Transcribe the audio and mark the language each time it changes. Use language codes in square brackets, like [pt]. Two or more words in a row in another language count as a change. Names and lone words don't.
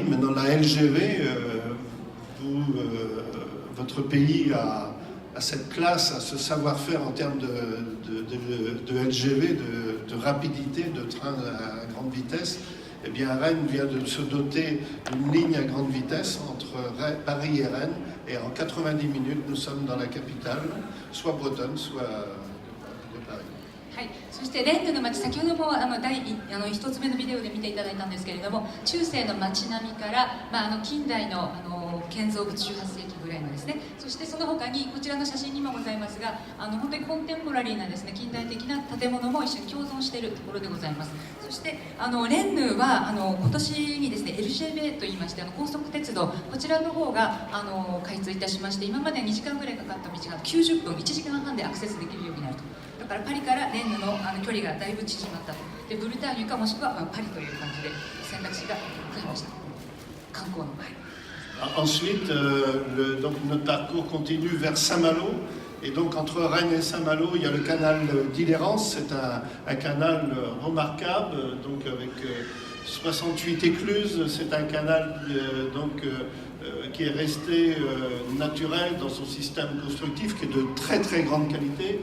[fr] Maintenant la LGV, votre pays a cette classe, a ce savoir-faire en termes de LGV, de rapidité, de train à grande vitesse. Eh bien, Rennes vient de se doter d'une ligne à grande vitesse entre Paris et Rennes. Et en 90 minutes, nous sommes dans la capitale, soit bretonne, soit de Paris. [ja] はい、そしてレンヌの街、先ほども一つ目のビデオで見ていただいたんですけれども、中世の街並みから、近代の建造物18世紀ぐらいのですね、そしてその他にこちらの写真にもございますが、本当にコンテンポラリーなですね、近代的な建物も一緒に共存しているところでございます。そしてレンヌは今年にですね LGV といいまして高速鉄道、こちらの方が開通いたしまして、今まで2時間ぐらいかかった道が90分、1時間半でアクセスできるようになると。だからパリからレンヌの距離がだいぶ縮まったと。でブルターニュかもしくはパリという感じで選択肢が増えました。観光の場合。 [fr] Ensuite, donc notre parcours continue vers Saint-Malo. Et donc entre Rennes et Saint-Malo, il y a le canal d'Illérance. C'est un canal remarquable, donc avec 68 écluses. C'est un canal qui est resté naturel dans son système constructif, qui est de très très grande qualité.